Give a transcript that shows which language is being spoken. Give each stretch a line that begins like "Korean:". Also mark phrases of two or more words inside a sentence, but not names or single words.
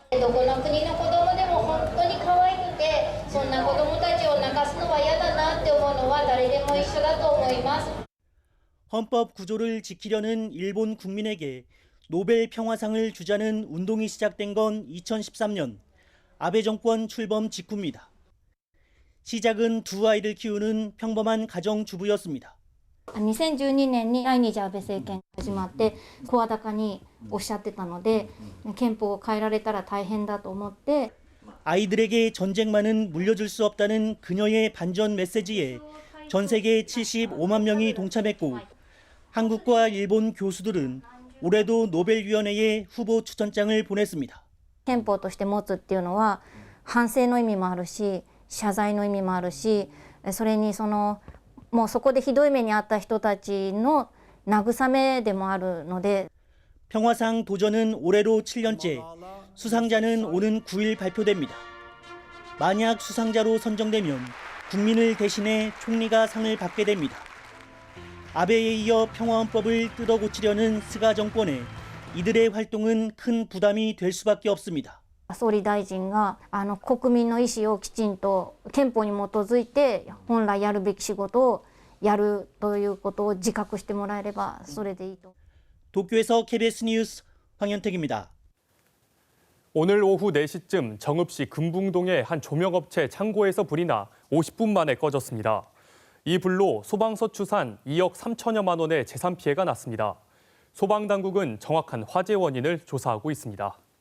Korean: 헌법 구조를 지키려는 일본 국민에게 노벨 평화상을 주자는 운동이 시작된 건 2013년 아베 정권 출범 직후입니다. 시작은 두 아이를 키우는 평범한 가정주부였습니다.
Japanese: 2012 年に第二次安倍政権が始まって声高におっしゃってたので憲法を変えられたら大変だと思って
Korean: 아이들에게 전쟁만은 물려줄 수 없다는 그녀의 반전 메시지에 전 세계 75만 명이 동참했고 한국과 일본 교수들은 올해도 노벨위원회에 후보 추천장을 보냈습니다.
Japanese: 憲法として持つっていうのは反省の意味もあるし謝罪の意味もあるしそれにもうそこでひどい目に遭った人たちの慰めでもあるので
Korean: 평화상 도전은 올해로 7년째, 수상자는 오는 9일 발표됩니다. 만약 수상자로 선정되면 국민을 대신해 총리가 상을 받게 됩니다. 아베에 이어 평화헌법을 뜯어고치려는 스가 정권에 이들의 활동은 큰 부담이 될 수밖에 없습니다.
Japanese: 総理大臣が国民の意思をきちんと憲法に基づいて本来やるべき仕事をやるということを自覚してもらえればそれでいいと。
Korean: 도쿄에서 KBS 뉴스 황현택입니다. 오늘 오후 4시쯤 정읍시 금붕동의 한 조명업체 창고에서 불이 나 50분 만에 꺼졌습니다. 이 불로 소방서 추산 2억 3천여만 원의 재산 피해가 났습니다. 소방당국은 정확한 화재 원인을 조사하고 있습니다.